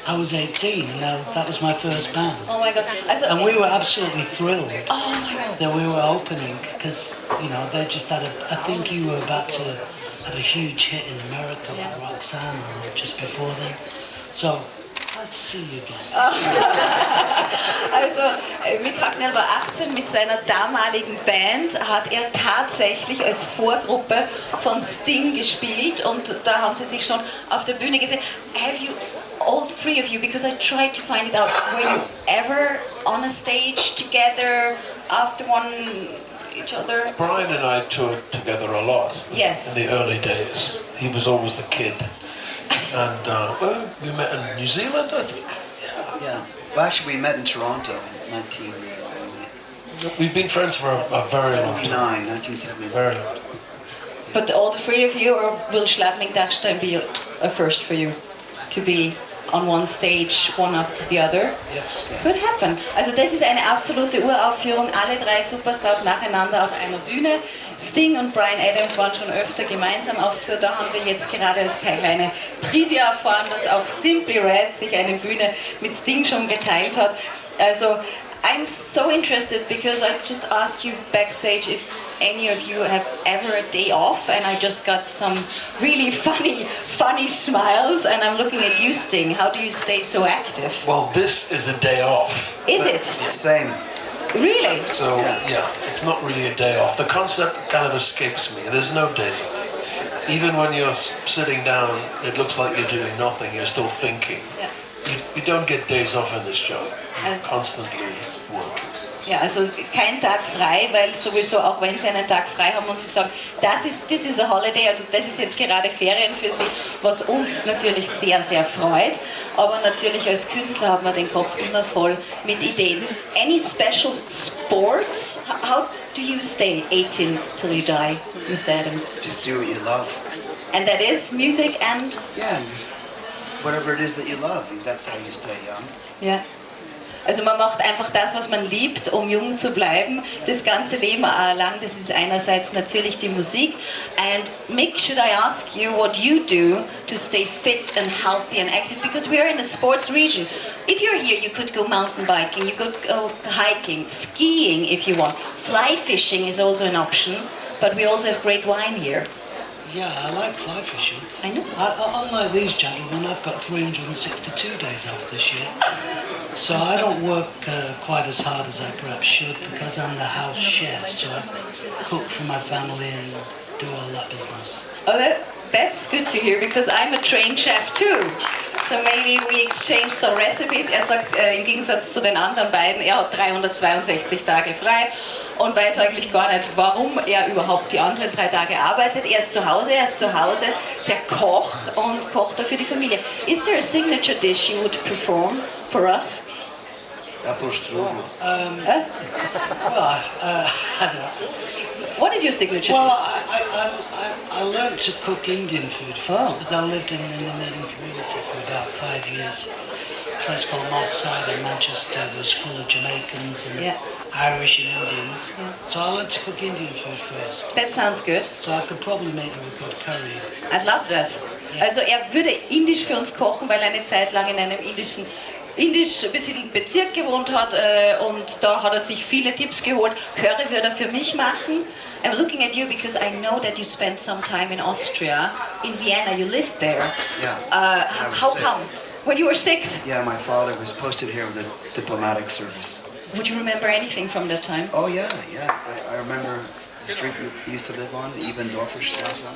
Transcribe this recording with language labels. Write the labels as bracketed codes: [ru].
[en] I was 18, that was my first band. Oh my God. Also, And we were absolutely thrilled oh my God. that we were opening because, they just had I think you were about to have a huge hit in America with Roxanne or just before then. So, let's see you again. [de] Also, Mick Hucknall war 18, mit seiner damaligen Band hat er tatsächlich als Vorgruppe von Sting gespielt und da haben sie sich schon auf der Bühne gesehen. [en] Have you, all three of you, because I tried to find it out, were you ever on a stage together after each other? Brian and I toured together a lot. Yes. In the early days. He was always the kid. And we met in New Zealand, I think. Yeah. Well, actually, we met in Toronto in 1979, We've been friends for a very long time. 1979. Very long time. But all the three of you, or will Schladming Dachstein be a first for you? To be on one stage, one after the other? Yes. Could happen. [de] Also das ist eine absolute Uraufführung, alle drei Superstars nacheinander auf einer Bühne. Sting und Bryan Adams waren schon öfter gemeinsam auf Tour. Da haben wir jetzt gerade als kleine Trivia erfahren, dass auch Simply Red sich eine Bühne mit Sting schon geteilt hat. [en] Also I'm so interested because I just asked you backstage if any of you have ever a day off, and I just got some really funny smiles, and I'm looking at you, Sting. How do you stay so active? Well, this is a day off. Is it? Same. Really? So, yeah, it's not really a day off. The concept kind of escapes me. There's no days off. Even when you're sitting down, it looks like you're doing nothing. You're still thinking. [de] Ja. [en] You don't get days off in this job. You're constantly working. [de] Ja, also kein Tag frei, weil sowieso, auch wenn sie einen Tag frei haben und sie sagen, [en] this is a holiday, [de] also das ist jetzt gerade Ferien für sie, was uns natürlich sehr, sehr freut. Aber natürlich als Künstler hat man den Kopf immer voll mit Ideen. [en] Any special sports? How do you stay 18 till you die, Mr. Adams? Just do what you love. And that is music and... Yeah, just whatever it is that you love. That's how you stay young. [de] Ja. Also man macht einfach das, was man liebt, um jung zu bleiben, das ganze Leben lang. Das ist einerseits natürlich die Musik. [en] And Mick, should I ask you what you do to stay fit and healthy and active? Because we are in a sports region. If you're here, you could go mountain biking, you could go hiking, skiing if you want. Fly fishing is also an option, but we also have great wine here. Yeah, I like fly fishing. I know. Unlike these gentlemen, I've got 362 days off this year. So I don't work quite as hard as I perhaps should because I'm the house chef. So I cook for my family and do all that business. Oh, that's good to hear because I'm a trained chef too. So maybe we exchange some recipes. [de] Er sagt, im Gegensatz zu den anderen beiden, er hat 362 Tage frei und weiß eigentlich gar nicht, warum er überhaupt die anderen 3 Tage arbeitet. Er ist zu Hause, der Koch und kocht dafür die Familie. [en] Is there a signature dish you would perform for us? Apple strudel. Well, I don't know. What is your signature Well, dish? I learned to cook Indian food first because I lived in the Indian community for about 5 years. place called Moss Side in Manchester that was full of Jamaicans and Yeah. Irish and Indians. So I learned to cook Indian food first. That sounds good. So I could probably make you a good curry. I'd love that. [de] Also er würde indisch für uns kochen, weil er eine Zeit lang in einem indisch besiedelten Bezirk gewohnt hat und da hat er sich viele Tipps geholt. Curry würde er für mich machen. [en] I'm looking at you because I know that you spent some time in Austria, in Vienna. You lived there. Yeah. I was How 6. come? When you were 6? Yeah, my father was posted here with a diplomatic service. Would you remember anything from that time? Oh yeah. I remember the street we used to live on, Ebendorfer Straße.